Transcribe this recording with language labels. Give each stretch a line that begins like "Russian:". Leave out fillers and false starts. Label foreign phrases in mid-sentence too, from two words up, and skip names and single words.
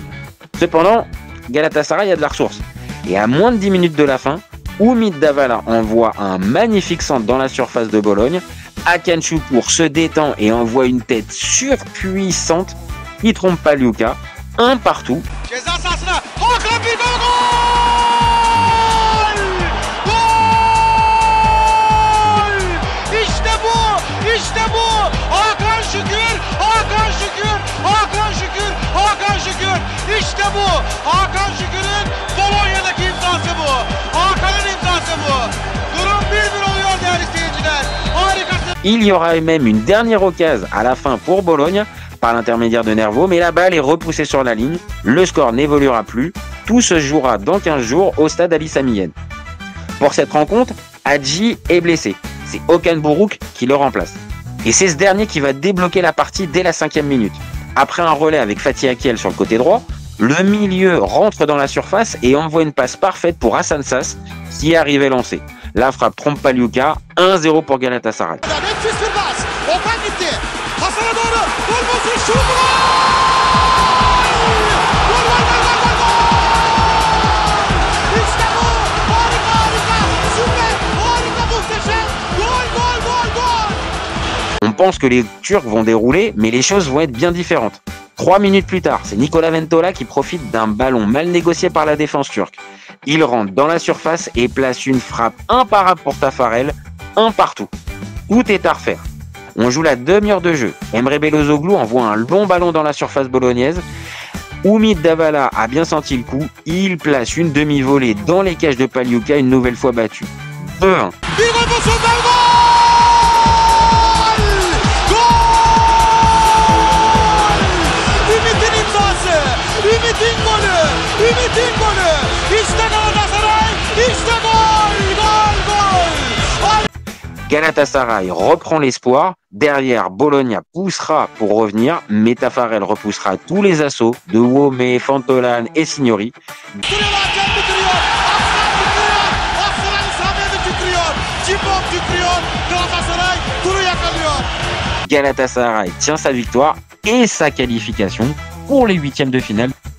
French: Cependant, Galatasaray a de la ressource. Et à moins de 10 minutes de la fin, Umit Davala envoie un magnifique centre dans la surface de Bologne. Hakan Şükür se détend et envoie une tête surpuissante qui trompe Pagliuca. Un partout.
Turkish: Ceza sahasına Hakan bir gol! Gol! İşte bu! İşte bu! Hakan Şükür! Hakan Şükür! Hakan Şükür! Hakan Şükür! İşte bu! Hakan Şükür'ün Polonya'daki imzası bu. Hakan'ın imzası bu. Durum 1-1 oluyor değerli seyirciler. Harikasın.
French: Il y aura même une dernière occasion à la fin pour Bologne par l'intermédiaire de Nervo, mais la balle est repoussée sur la ligne. Le score n'évoluera plus. Tout se jouera dans 15 jours au stade Ali Sami Yen. Pour cette rencontre, Hadji est blessé. C'est Okan Buruk qui le remplace. Et c'est ce dernier qui va débloquer la partie dès la 5e minute. Après un relais avec Fatih Akel sur le côté droit, le milieu rentre dans la surface et envoie une passe parfaite pour Hasan Sass qui arrivait lancé. La frappe trompe Pagliuca, 1-0 pour Galatasaray.
Turkish: Hasan'a doğru gol pozisyonu. Gol! Gol! İşte bu! Harika harika! Süper! Harika muhteşem! Gol!
French: On pense que les Turcs vont dérouler, mais les choses vont être bien différentes. 3 minutes plus tard, c'est Nicola Ventola qui profite d'un ballon mal négocié par la défense turque. Il rentre dans la surface et place une frappe imparable pour Taffarel, un partout. Tout est à refaire. On joue la demi-heure de jeu. Emre Belözoğlu envoie un long ballon dans la surface bolognaise. Umit Davala a bien senti le coup. Il place une demi-volée dans les cages de Pagliuca, une nouvelle fois battue. 2-1.
Turkish: Ümit'in golü! Ümit'in golü! İşte Galatasaray! İşte gol!
French: Galatasaray reprend l'espoir. Derrière, Bologna poussera pour revenir, mais Taffarel repoussera tous les assauts de Wome, Fantolan et Signori. Galatasaray tient sa victoire et sa qualification pour les 8e de finale.